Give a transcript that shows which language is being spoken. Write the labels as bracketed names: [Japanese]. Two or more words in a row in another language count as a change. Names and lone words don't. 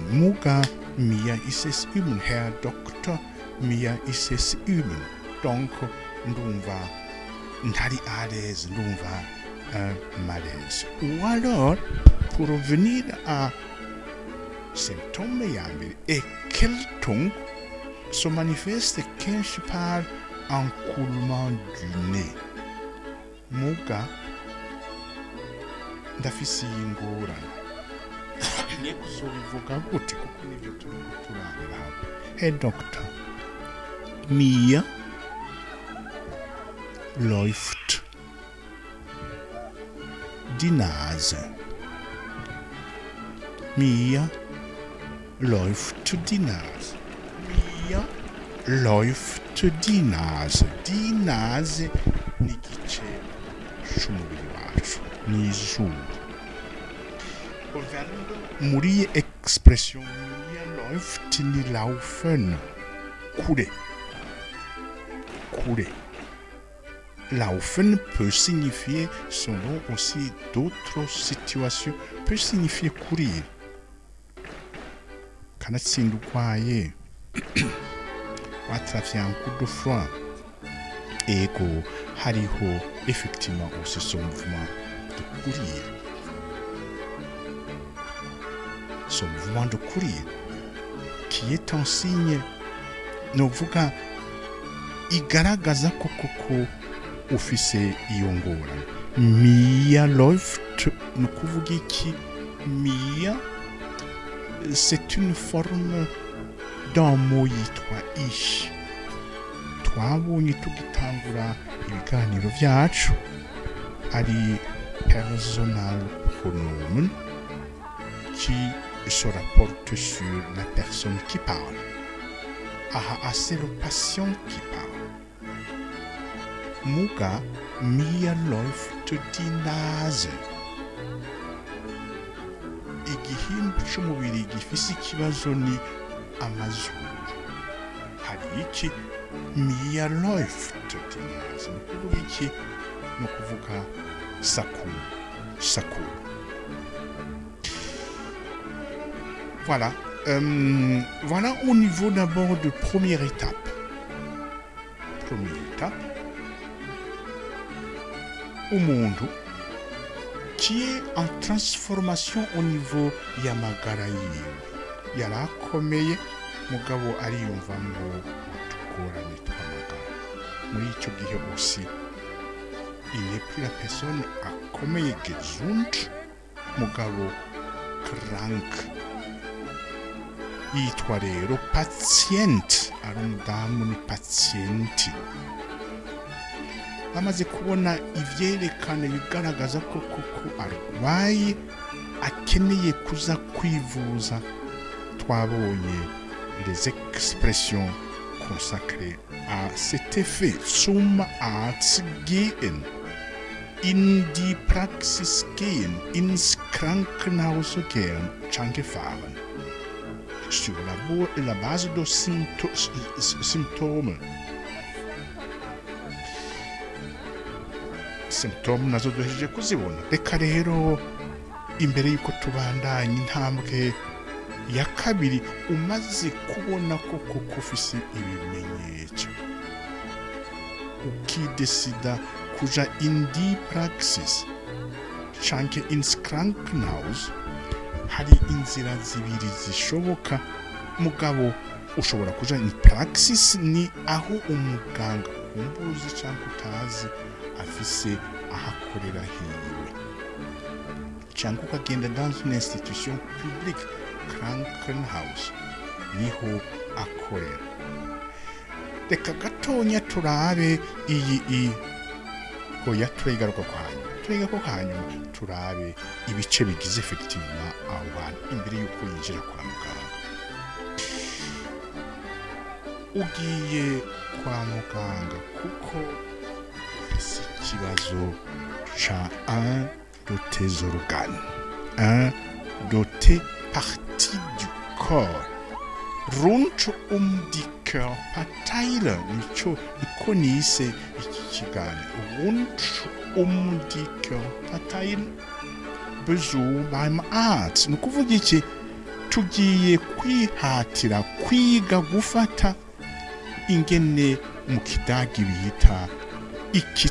[German] Muga, mir ist es übel. Herr Doktor, mir ist es übel. [French] Donc, [Rundi] ndumva ntari [French] à l'aise, [Rundi] ndumva malaise. [French] Ou alors, pour revenir à symptômes yambere, Erkältung se manifeste kenshi par un coulement du nez. [Rundi] Muga ndafise ingorane ne kuzobivuga gute kuko nivyo turiko turabira hano. [German] Herr Doktor, mir läuft die Nase. Mir läuft die Nase. Mir läuft die Nase. Die Nase [Rundi] ni igice c'umubiri wacu, ni izuru. Muri expression [German] mir läuft [Rundi] ni laufen, kure. Kure. [French] Laufen peut signifier, selon aussi d'autres situations, peut signifier courir. [Rundi] Kanatsinda ukwaye watrafye [French] un coup de froid. [Rundi] Ego hariho [French] effectivement aussi ce mouvement de courir. Ce mouvement de courir qui est un signe [Rundi] novuga igaragaza koko ufise iyo ngorane. [German] Mir läuft [Rundi] nukuvuga iki? [French] Mir c'est une forme d'un mot yitwa ich. [Rundi] Twabonye tugitangura ibiganiro vyacu ari [German] personal pronomen [French] qui se rapporte sur la personne qui parle. Ah, c'est le patient qui parle. [Rundi] Muga, [German] mir läuft die Nase. [Rundi] Igihimba c'umubiri gifise ikibazo ni amazuru. Hari iki? [German] Mir läuft die Nase. [Rundi] Nukuvuga iki? Nukuvuga sakura. Sakura. [French] Voilà. Voilà au niveau d'abord de première étape. Première étape. Umuntu qui est en transformation au niveau [Rundi] y'amagara yiwe. Yarakomeye mugabo ariyumva ngo utugorane tw'amagara. Muri icyo gihe [French] aussi il n'est plus la personne akomeye gesund mugabo krank. [Rundi] Yitwa rero patient, ari umudamu ni patienti. Bamaze kubona ivyerekana bigaragaza ko koko arwaye akeneye kuza kwivuza, twabonye [French] les expressions consacrées à cet effet. [German] Zum Arzt gehen, in die Praxis gehen, ins Krankenhaus gehen, canke fahren. [French] Sur la base de symptômes. [Rundi] Symptômes nazo duhejeje kuzibona. Reka rero imbere yuko tubandanya intambwe ya kabiri, umaze kubona ko koko ufise ibimenyetso, ukidesida kuja [German] in die Praxis [Rundi] canke [German] ins Krankenhaus, [Rundi] hari inzira zibiri zishoboka mugabo ushobora kuja [German] in Praxis, [Rundi] ni aho umuganga umbuzi canke utazi afise ahakorera hiwe, canke ukagenda [French] dans une institution publique, [Rundi] Krankenhaus niho akorera. Reka gatonya turabe iyi hoya turegaruka ko hanyuma turabe ibice bigize effectivement aho bantu imbere yuko yinjira kwa muganga. Ugiye kwa muganga kuko ufise ikibazo ca [French] un de tes organes, un de tes parties du corps, [German] rund die Körperteile, [Rundi] niko nise iki kiganiro, [German] rund die Körperteile, Besuch beim Arzt. [Rundi] Nukuvuga iki, tugiye kwihatira kwiga gufata ingene mu kidagi bita iki